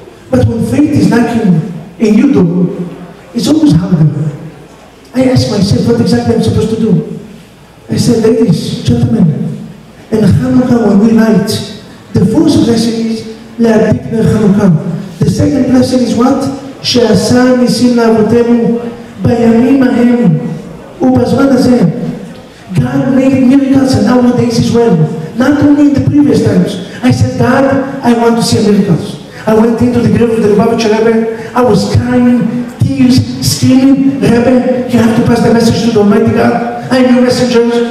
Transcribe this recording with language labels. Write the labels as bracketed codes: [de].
[en] But when faith is knocking a new door, it's always harder. I ask myself what exactly I'm supposed to do. I said, ladies, gentlemen, in Hanukkah when we light, the first blessing is [he] להדליק נר חנוכה. [en] The second blessing is what? [he] שעשה ניסים לאבותינו בימים ההם ובזמן הזה. [en] God made miracles and nowadays as well. Not only in the previous times. I said, God, I want to see miracles. I went into the grave of the Rabbi. I was crying, tears, screaming, Rabbi, you have to pass the message to the Almighty God. I am your messenger.